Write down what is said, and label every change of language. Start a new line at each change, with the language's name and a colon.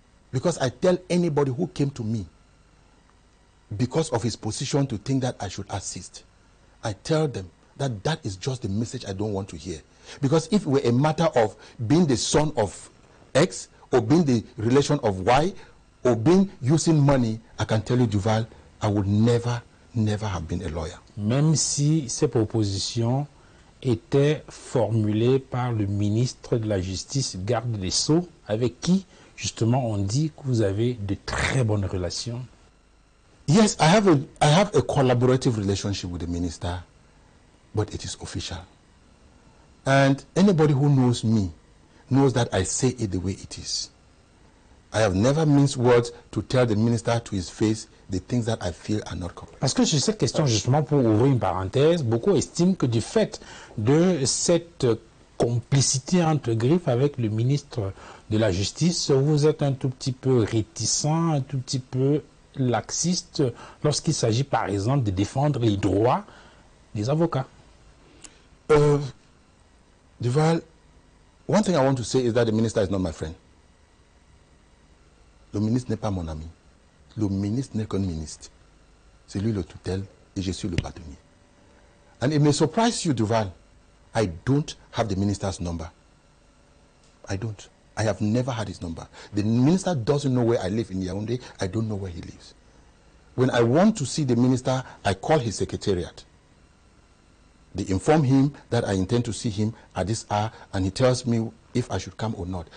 English: Because I tell anybody who came to me because of his position to think that I should assist, I tell them that that is just the message I don't want to hear. Because if it were a matter of being the son of X, or being the relation of Y, or being using money, I can tell you, Duval, I would never have been a lawyer.
French: Même si ces propositions étaient formulées par le ministre de la Justice, garde des Sceaux, avec qui, justement, on dit que vous avez de très bonnes relations.
English: Yes, I have a collaborative relationship with the minister, but it is official. And anybody who knows me knows that I say it the way it is. I have never minced words to tell the minister to his face the things that I feel are not correct.
French: Parce que sur cette question, justement, pour ouvrir une parenthèse, beaucoup estiment que du fait de cette complicité entre griffes avec le ministre de la Justice, vous êtes un tout petit peu réticent, un tout petit peu laxiste lorsqu'il s'agit par exemple de défendre les droits des avocats?
English: Duval, one thing I want to say is that the minister is not my friend.
French: Le ministre n'est pas mon ami. Le ministre n'est qu'un ministre. C'est lui le tutelle et je suis le bâtonnier.
English: And it may surprise you, Duval, I don't have the minister's number. I don't. I have never had his number. The minister doesn't know where I live in Yaoundé. I don't know where he lives. When I want to see the minister, I call his secretariat. They inform him that I intend to see him at this hour, and he tells me if I should come or not.